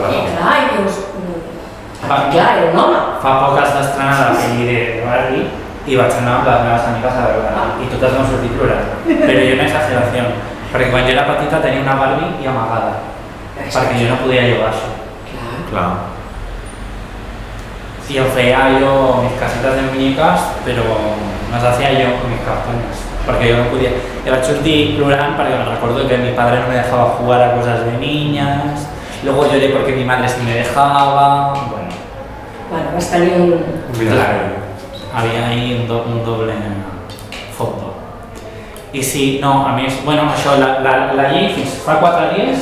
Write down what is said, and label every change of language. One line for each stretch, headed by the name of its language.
Catalan: I clar, i dius... Clar, era un home. Fa poc has d'estrenar la pel·li de Barbie i vaig anar amb les meves amigues a veure i totes vam sortir plorant. Però jo una exageració, perquè quan jo era petita tenia una Barbie i amagada, perquè jo no podia jugar això. Clar.
Spanish: Y yo hacía yo mis casitas de muñecas, pero las hacía yo con mis cartones, porque yo no podía. Yo
Catalan: vaig sortir plorant
Spanish: porque me recuerdo que mi padre no me dejaba jugar a cosas de niñas, luego lloré porque mi madre sí me dejaba, bueno.
Catalan: Bueno, vas tenir un...
Spanish: Claro, había ahí un doble fondo.
Catalan: I sí, no, a més, bueno, això, la llei fins fa 4 dies